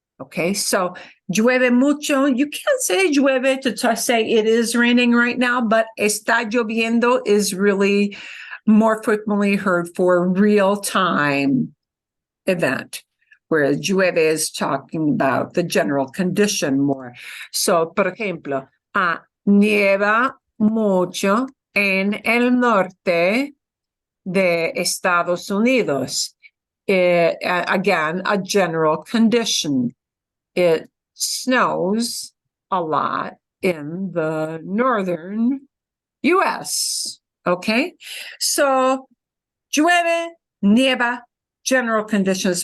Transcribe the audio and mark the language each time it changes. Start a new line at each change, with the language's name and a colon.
English: Okay, so llueve mucho, you can't say llueve to say it is raining right now, but
Spanish: está lloviendo
English: is really more frequently heard for real-time event, whereas llueve is talking about the general condition more.
Spanish: So, por ejemplo, nieva mucho en el norte de Estados Unidos.
English: Again, a general condition. It snows a lot in the northern US. Okay, so llueve, nieva, general conditions.